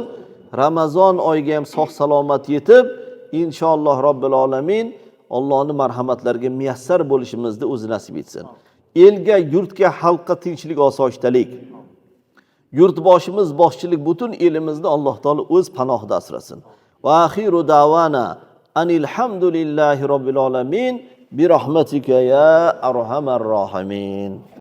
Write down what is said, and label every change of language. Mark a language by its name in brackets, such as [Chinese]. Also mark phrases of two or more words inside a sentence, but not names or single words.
[Uzbek] Ramazon oyiga ham sog' salomat yetib, inshaalloh [Arabic] رب العالمين [Uzbek] Allohning marhamatlariga muyassar bo'lishimizni o'zi nasib etsin. Elga, yurtga, xalqqa tinchlik, osoyishtalik. Yurtboshimiz, boshchilik butun elimizni Alloh taolo o'z panohida asrasin. [Arabic] وآخر دعوانا أن الحمد لله رب العالمين برحمتك يا أرحم الراحمين.